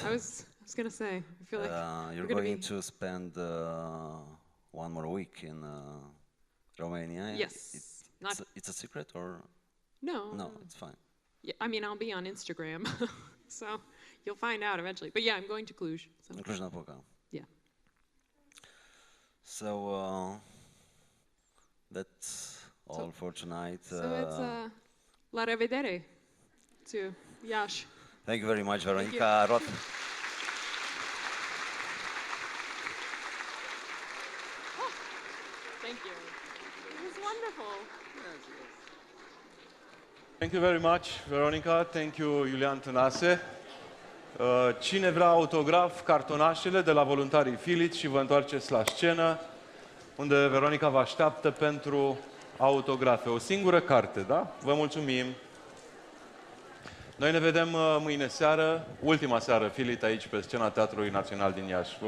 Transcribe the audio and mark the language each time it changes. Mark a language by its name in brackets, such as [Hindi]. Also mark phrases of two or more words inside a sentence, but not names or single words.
[English] I was gonna say. I feel like you're going to spend one more week in Romania. Yes. It's a secret or? No. No, it's fine. Yeah, I mean, I'll be on Instagram, so you'll find out eventually. But yeah, I'm going to Cluj. So. Cluj-Napoca. Yeah. So that's all for tonight. So it's [Romanian] la revedere [English] to Iași. Thank you very much, Veronica Roth. Oh, thank you. It was wonderful. Thank you very much, Veronica. Thank you, Iulian Tănase. [Romanian] Cine vrea autograf, cartonașele de la voluntarii FILIT și vă întoarceți la scenă, unde Veronica vă așteaptă pentru autografe. O singură carte, da? Vă mulțumim. Noi ne vedem mâine seară, ultima seară FILIT aici pe scena Teatrului Național din Iași.